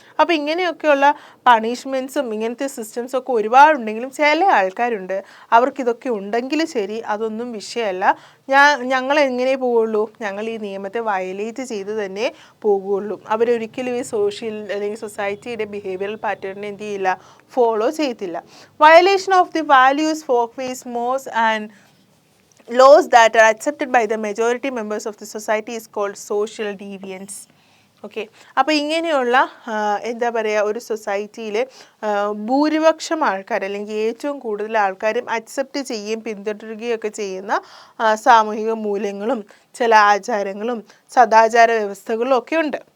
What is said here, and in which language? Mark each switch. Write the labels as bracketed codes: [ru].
[ml] അപ്പോൾ ഇങ്ങനെയൊക്കെയുള്ള പണിഷ്മെൻറ്റ്സും ഇങ്ങനത്തെ സിസ്റ്റംസും ഒക്കെ ഒരുപാടുണ്ടെങ്കിലും ചില ആൾക്കാരുണ്ട്, അവർക്കിതൊക്കെ ഉണ്ടെങ്കിൽ ശരി, അതൊന്നും വിഷയമല്ല. ഞങ്ങൾ എങ്ങനെ പോവുള്ളൂ? ഞങ്ങൾ ഈ നിയമത്തെ വയലേറ്റ് ചെയ്ത് തന്നെ പോകുള്ളൂ. അവരൊരിക്കലും ഈ അല്ലെങ്കിൽ സൊസൈറ്റിയുടെ ബിഹേവിയറൽ പാറ്റേണിനെ എന്ത് ചെയ്യില്ല? ഫോളോ ചെയ്തില്ല. [en] Violation of the values, folk ways, mores and laws that are accepted by the majority members of the society is called social deviance. [ml] Okay, അപ്പോൾ ഇങ്ങനെയുള്ള ഒരു സൊസൈറ്റിയിൽ ഭൂരിപക്ഷം ആൾക്കാർ, അല്ലെങ്കിൽ ഏറ്റവും കൂടുതൽ ആൾക്കാരും അക്സെപ്റ്റ് ചെയ്യുകയും പിന്തുടരുകയൊക്കെ ചെയ്യുന്ന സാമൂഹിക മൂല്യങ്ങളും ചില ആചാരങ്ങളും സദാചാര വ്യവസ്ഥകളും ഒക്കെ ഉണ്ട്.